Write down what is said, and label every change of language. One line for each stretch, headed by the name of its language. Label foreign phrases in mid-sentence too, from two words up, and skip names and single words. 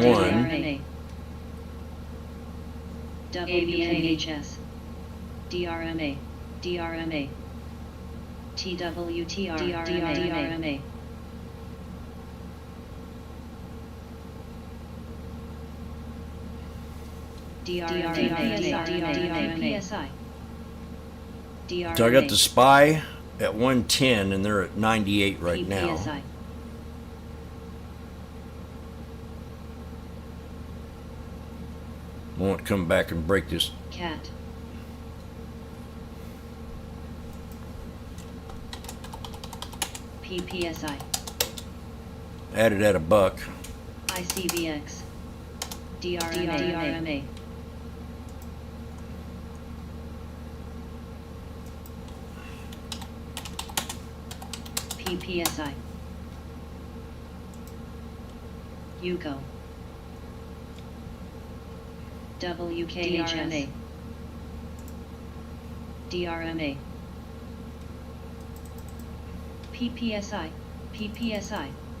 English: DRMA, WKHS, DRMA, DRMA, TWTR, DRMA, DRMA, So I got the SPY at 110 and they're at 98 right now. PPSI, I want to come back and break this. CAT, PPSI, Added at $1. ICVX, DRMA, PPSI, UCO, WKHS, DRMA, PPSI, PPSI.